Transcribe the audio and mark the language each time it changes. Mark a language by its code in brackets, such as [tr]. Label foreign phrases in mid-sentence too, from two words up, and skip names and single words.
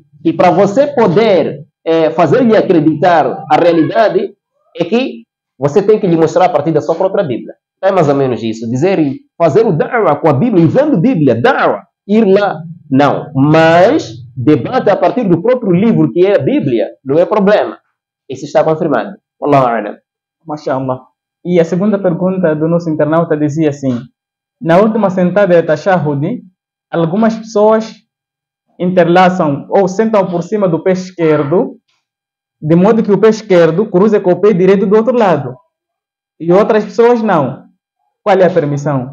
[pt] E para você poder fazer-lhe acreditar a realidade, é que você tem que lhe mostrar a partir da sua própria Bíblia. É mais ou menos isso. Fazer o da'wah com a Bíblia, usando Bíblia, da'wah, ir lá. Não. Mas debate a partir do próprio livro que é a Bíblia, não é problema. Isso está confirmado. [ar] والله أعلم. [pt] Mashallah. E a segunda pergunta do nosso internauta dizia assim: na última sentada de Tashahhud, algumas pessoas interlaçam ou sentam por cima do pé esquerdo, de modo que o pé esquerdo cruza com o pé direito do outro lado. E outras pessoas não. Qual é a permissão?